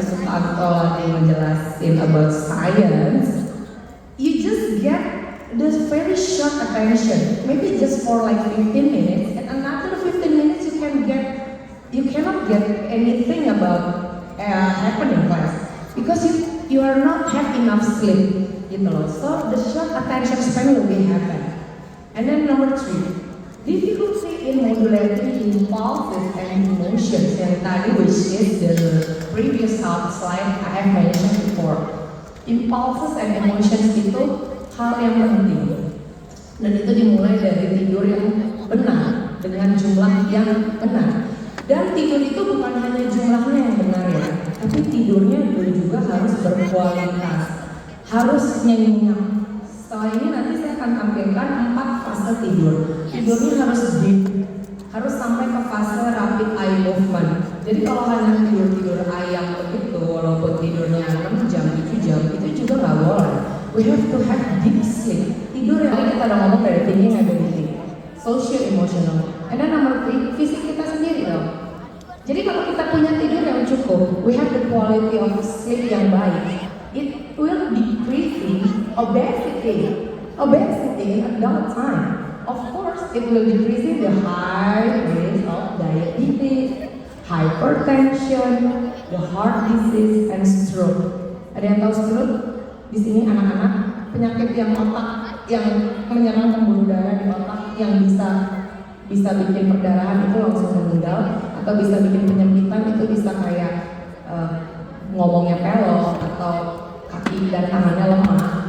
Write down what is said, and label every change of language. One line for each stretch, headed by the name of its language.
English: Sukanto
Indonesian: lagi menjelasin
English: about science, you just get this very short attention, maybe just for like 15 minutes, and another 15 minutes you cannot get anything about happening class because you are not have enough sleep,
Indonesian: gitu loh.
English: So the short attention span will be happen. And then number 3, difficulty in modulating impulses and emotions
Indonesian: yang tadi,
English: which is the previous slide I have mentioned before. Impulses and emotions
Indonesian: itu hal yang penting, dan itu dimulai dari tidur yang benar dengan jumlah yang benar. Dan tidur itu bukan hanya jumlahnya yang benar ya, tapi tidurnya juga harus berkualitas, harus nyenyak. Setelah ini nanti saya akan tampilkan 4 fase tidur. Tidurnya harus deep, harus sampai ke fase rapid eye movement. Jadi kalau hanya tidur ayam begitu, walaupun tidurnya 6 jam, 7 jam, itu juga nggak boleh.
English: We have to have deep sleep.
Indonesian: Tidur yang tadi kita udah ngomong dari
English: thinking ability, social emotional. And then number 3,
Indonesian: fisik kita sendiri loh. Jadi kalau kita punya tidur yang cukup,
English: we have the quality of sleep
Indonesian: yang baik,
English: it will decreasing obesity in adult time. Of course, it will decreasing the high risk of diabetes, hypertension, the heart disease, and stroke.
Indonesian: Ada yang tahu stroke? Di sini anak-anak, penyakit yang otak yang menyerang pembuluh darah di otak yang bisa bikin perdarahan itu langsung meninggal, atau bisa bikin penyempitan, itu bisa kayak ngomongnya pelok atau kaki dan tangannya lemah.